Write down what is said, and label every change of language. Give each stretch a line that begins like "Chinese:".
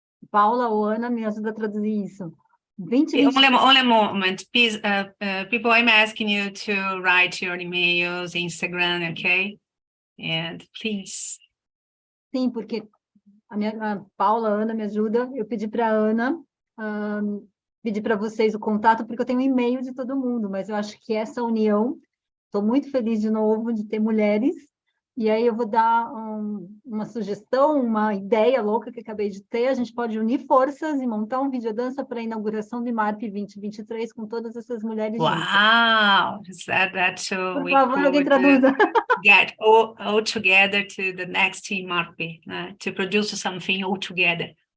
Portuguese: Paula ou Ana, me ajuda a traduzir isso.
English: Only a moment, please. People, I'm asking you to write your emails, Instagram, okay? And please.
Portuguese: Sim, porque a Paula, a Ana me ajuda. Eu pedi para a Ana pedir para vocês o contato, porque eu tenho um e-mail de todo mundo, mas eu acho que essa união... Estou muito feliz de novo de ter mulheres, e aí eu vou dar uma sugestão, uma ideia louca que acabei de ter. A gente pode unir forças e montar um videodança para a inauguração do Imarp 2023 com todas essas mulheres juntas.
English: Wow, that's
Portuguese: Por favor, alguém traduza.
English: Get all together to the next Imarp, to produce something all together.